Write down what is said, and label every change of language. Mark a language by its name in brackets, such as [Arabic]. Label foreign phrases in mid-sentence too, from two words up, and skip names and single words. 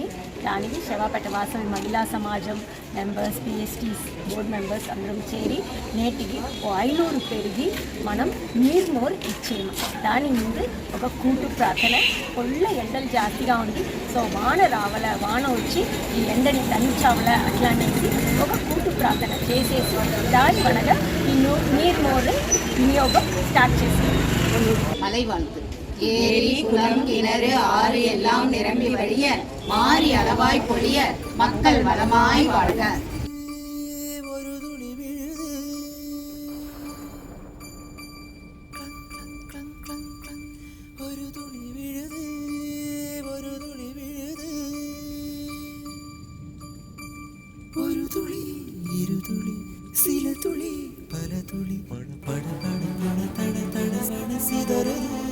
[Telugu] దానికి శవాపేట వాసవి మహిళా సమాజం మెంబర్స్, పిఎస్టీస్ బోర్డు మెంబర్స్ అందరం చేరి నేటికి 500 పెరిగి మనం నీర్మోర్ ఇచ్చేము. దాని ముందు ఒక కూటు ప్రార్థన. కొల్ల ఎండలు జాస్తిగా ఉంది, సో వాన వచ్చి ఈ ఎండని దంచావల అట్లా అనేసి ఒక కూటు ప్రార్థన చేసేసి దాని వలన ఈ నీర్మోర్ వినియోగం స్టార్ట్ చేసింది. [Tamil] மலைவாழ்த்து ஏரி குளம் கிணறு ஆறு எல்லாம் நிரம்பி வழிய மாறி அளவாய் பொழிய மக்கள் வளமாய் வாழ்க. ஒரு துளி விழுது ஒரு துளி விழுது ஒரு துளி விழுது ஒரு துளி இரு துளி சில துளி பல துளி பட பட பட பட தட தட சட சிதறுது.